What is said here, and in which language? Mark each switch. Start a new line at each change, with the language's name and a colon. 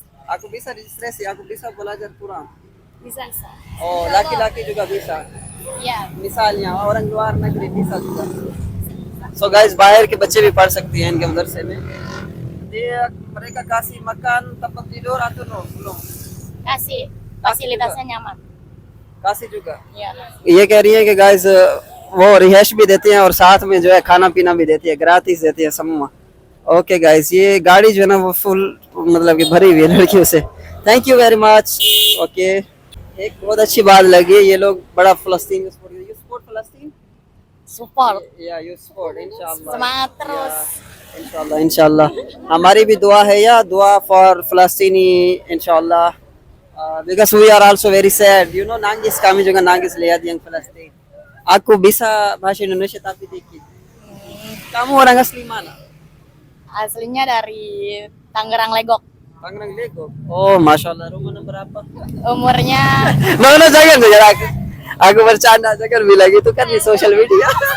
Indonesian: Aku bisa registrasi, aku bisa belajar Quran. Bisa. Oh laki-laki juga bisa, Ya. misalnya orang luar negeri bisa juga।
Hindi: So guys बाहर के बच्चे भी पढ़ सकती हैं इनके मदरसे में।
Indonesian: Dia mereka kasih makan tempat tidur atau no? Belum Kasih. Fasilitasnya nyaman. kasih juga। Ya.
Hindi: ये कह रही है कि गाइस वो रिहाइश भी देते हैं और साथ में जो है खाना पीना भी देती है, ग्राtis देती है सम्मा। ओके गाइस ये गाड़ी जो है ना वो फुल मतलब कि भरी हुई है लड़कियों से।
English: Thank you very much.
Hindi: Okay एक बहुत अच्छी बात लगी, ये लोग बड़ा फलस्तीन सपोर्ट फलस्तीन
English: Support. या you support इंशाल्लाह।
Indonesian: Semangat terus.
Hindi: इंशाल्लाह इंशाल्लाह हमारी भी दुआ है या
English: दुआ फॉर फलस्तीनी
Hindi: इंशाल्लाह।
English: Because we are also very sad, you know,
Indonesian: nangis kami juga nangis lihat yang Palestin. Aku bisa bahasa Indonesia tapi dikit. Kamu orang asli mana? Aslinya dari Tangerang Legok. Tangerang Legok. Oh, masya Allah. Rumah nomor berapa? Umurnya No, jangan aku. Aku bercanda, jangan bilang itu kan di sosial media.